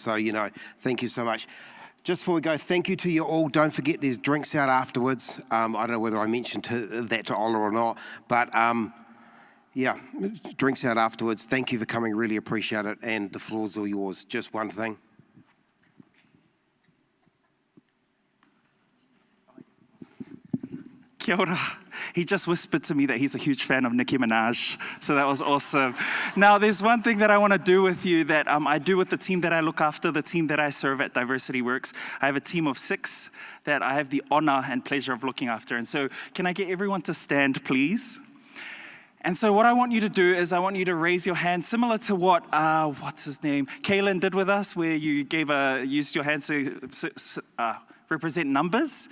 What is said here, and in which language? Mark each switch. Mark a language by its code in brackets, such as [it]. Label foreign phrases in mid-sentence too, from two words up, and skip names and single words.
[en] So, you know, thank you so much. Just before we go, thank you to you all. Don't forget there's drinks out afterwards. I don't know whether I mentioned that to Ola or not, but yeah, drinks out afterwards. Thank you for coming. Really appreciate it. And the floor's all yours. Just one thing. [mi] Kia ora. [en] He just whispered to me that he's a huge fan of Nicki Minaj, so that was awesome. Now, there's one thing that I want to do with you that I do with the team that I look after, the team that I serve at Diversity Works. I have a team of 6 that I have the honor and pleasure of looking after. And so can I get everyone to stand, please? And so what I want you to do is I want you to raise your hand, similar to what, what's his name, Kaylin did with us, where you used your hands to represent numbers.